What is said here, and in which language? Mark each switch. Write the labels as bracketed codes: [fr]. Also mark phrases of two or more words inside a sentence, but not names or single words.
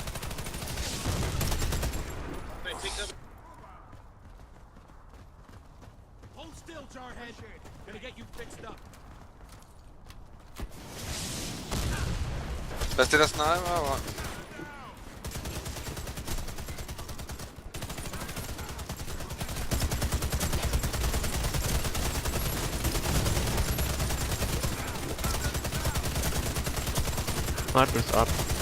[en] Hold still, Jarhead. Gonna get you fixed up. [da] Lad os det der sniper, eller? [en] Sniper's up.